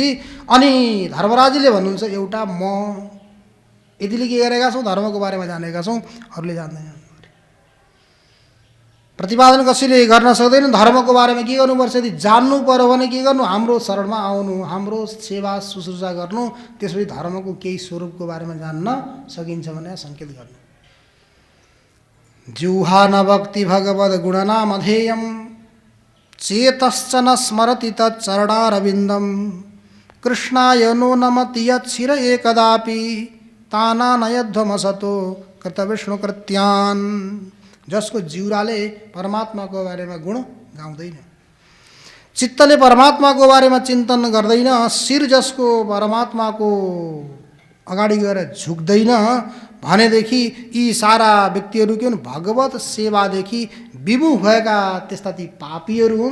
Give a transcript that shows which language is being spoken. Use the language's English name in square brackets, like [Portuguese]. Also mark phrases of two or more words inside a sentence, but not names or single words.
[Nepali] अनि धर्मराजले भन्नुहुन्छ एउटा म। यतिले के गरेका छौँ, धर्मको बारेमा जानेका छौँ, अरूले जान्दैनन्। प्रतिपादन कसैले गर्न सक्दैन। धर्मको बारेमा के गर्नुपर्छ, यदि जान्नु पर्यो भने के गर्नु, हाम्रो शरणमा आउनु, हाम्रो सेवा शुश्रूषा गर्नु, त्यसपछि धर्मको केही स्वरूपको बारेमा जान्न सकिन्छ भने सङ्केत गर्नु। [Sanskrit] जिह्वा न भक्ति भगवद् गुणनामधेयं, चेतश्च न स्मरति तच्चरणारविन्दं, कृष्णाय नो नमति यच्छिर एकदापि, तानानयध्वमसतो कृतविष्णुकृत्यान्। [Nepali] जसको जिउराले परमात्माको बारेमा गुण गाउँदैन, चित्तले परमात्माको बारेमा चिन्तन गर्दैन, शिर जसको परमात्माको अगाडि गएर झुक्दैन भनेदेखि यी सारा व्यक्तिहरू के हुन्, भगवत सेवादेखि विमुख भएका त्यस्ता ती पापीहरू हुन्।